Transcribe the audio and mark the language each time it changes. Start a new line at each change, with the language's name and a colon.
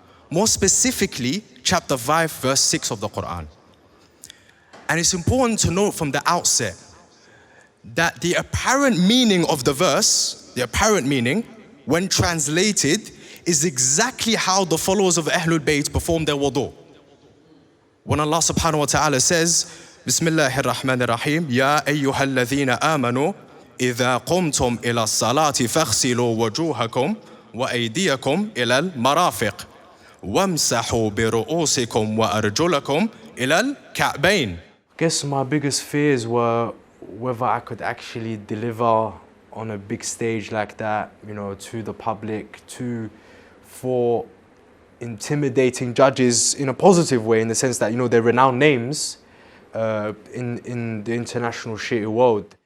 English: More specifically, chapter 5, verse 6 of the Quran. And it's important to note from the outset that the apparent meaning of the verse, the apparent meaning, when translated, is exactly how the followers of Ahlul Bayt perform their wudu. When Allah subhanahu wa ta'ala says,
Arabic: Bismillahir Rahmanir Rahim, Ya ayyuhal ladhina amanu, إذا قمتم إلى الصلاة فاغسلوا وجوهكم وأيديكم إلى المرافق وامسحوا برؤوسكم وأرجلكم إلى الكعبين.
English: I guess my biggest fears were whether I could actually deliver on a big stage like that, to the public, for intimidating judges in a positive way, in the sense that, they're renowned names in the international Shia world.